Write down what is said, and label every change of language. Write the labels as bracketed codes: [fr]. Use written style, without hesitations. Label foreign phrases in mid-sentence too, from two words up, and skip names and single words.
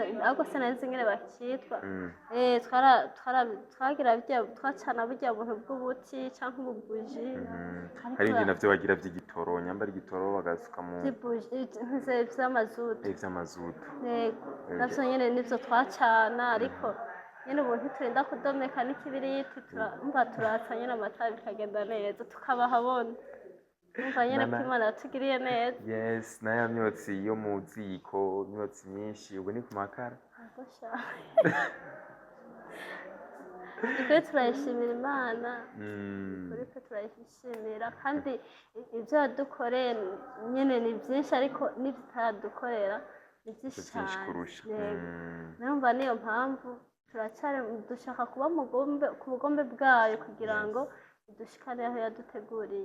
[rn] ahubwo sinari ingene bakitwa twagira twacana burya buntu bw'ubuti cyangwa ububuji hari ibindi navyo bagira vy'igitoro nyambara igitoro bagasuka mu vy'amazutu navyo nyene nivyo twacana ariko nyine ubu ntiturinda kudomeka n'ikibiriti mba turatsa nyine amatara bikagenda neza tukabahabona umva nyine ko imana yatugiriye neza na ya myotsi yo mu ziko imyotsi myinshi ubu ni ku makara kuri turayishimira imana kuri twe turayishimira kandi ibyo yadukoreye nyine ni byinshi ariko n'ibyo itaradukorera ni byinshi cyane numva niyo mpamvu dushaka kuba ku bugombe bwayo kugira ngo dushikane aho yaduteguriye